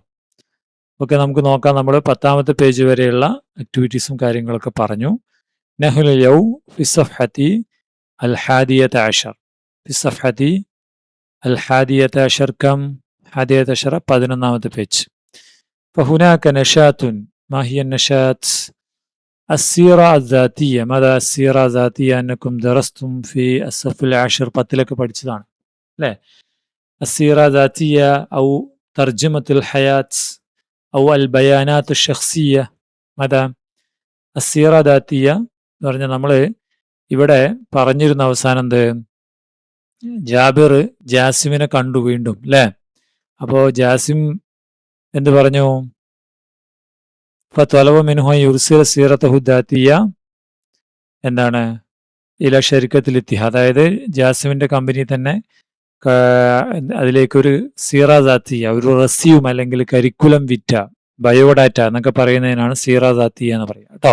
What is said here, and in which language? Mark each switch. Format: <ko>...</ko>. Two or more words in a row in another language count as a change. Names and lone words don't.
<ml>ഓക്കെ, നമുക്ക് നോക്കാം. നമ്മൾ 10ാമത്തെ പേജ് വരെയുള്ള ആക്ടിവിറ്റീസും കാര്യങ്ങളൊക്കെ പറഞ്ഞു.</ml> <ar>نحن اليوم في صفحة الحادية عشر. في صفحة الحادية عشر كم حادية عشرة</ar> <ml>11ാമത്തെ പേജ്.</ml> <ar>فهناك نشاط. ما هي النشاط؟ السيرة الذاتية. ماذا السيرة الذاتية؟ أنكم درستم في الصف العاشر</ar> <ml>പത്തിലൊക്കെ പഠിച്ചതാണ് അല്ലേ?</ml> <ar>السيرة الذاتية أو ترجمة الحياة أو البيانات الشخصية. ماذا السيرة الذاتية</ar> <ml>എന്ന് പറഞ്ഞാൽ നമ്മൾ ഇവിടെ പറഞ്ഞിരുന്ന അവസാനം എന്ത്, ജാബിർ ജാസിമിനെ കണ്ടു വീണ്ടും അല്ലേ? അപ്പോൾ ജാസിം എന്ത് പറഞ്ഞു?</ml> <ar>فطلبوا منه يرسل سيرته الذاتية</ar> <ml>എന്താണ് ഇല ഷരിക്കത്തിൽ എത്തിയ, അതായത് ജാസിമിന്റെ കമ്പനി തന്നെ അതിലേക്കൊരു</ml> <ar>سيرة ذاتية,</ar> <ml>ഒരു റെസ്യൂം അല്ലെങ്കിൽ</ml> <en>curriculum vitae,</en> <ml>ബയോഡാറ്റ എന്നൊക്കെ പറയുന്നതിനാണ്</ml> <ar>سيرة ذاتية</ar> <ml>എന്ന് പറയുക കേട്ടോ.</ml>